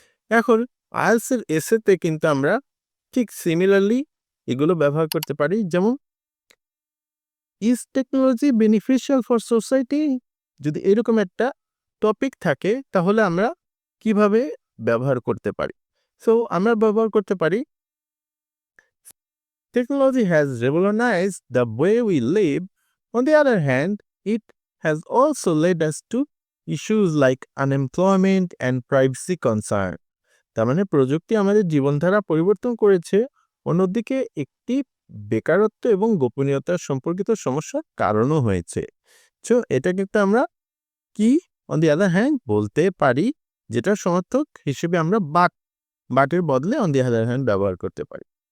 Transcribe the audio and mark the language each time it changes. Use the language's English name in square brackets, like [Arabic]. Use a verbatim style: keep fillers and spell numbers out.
[Bangla] এখন আয়েলসের এসেতে কিন্তু আমরা ঠিক সিমিলারলি এগুলো ব্যবহার করতে পারি, যেমন [English] Is technology beneficial for society. [Bangla] যদি এরকম একটা টপিক থাকে তাহলে আমরা কিভাবে ব্যবহার করতে পারি? সো আমরা ব্যবহার করতে পারি, [English] technology has revolutionized the way we live. On the other hand, it has also led us to issues like unemployment and privacy concern. [Bangla] তার মানে প্রযুক্তি আমাদের জীবনধারা পরিবর্তন করেছে, অন্যদিকে একটি বেকারত্ব এবং গোপনীয়তা সম্পর্কিত সমস্যার কারণও হয়েছে। সো এটা কিন্তু আমরা কি অন দি আদার হ্যান্ড বলতে পারি, যেটা সমর্থক হিসেবে আমরা বাট বাটের বদলে অন দি আদার হ্যান্ড ব্যবহার করতে পারি।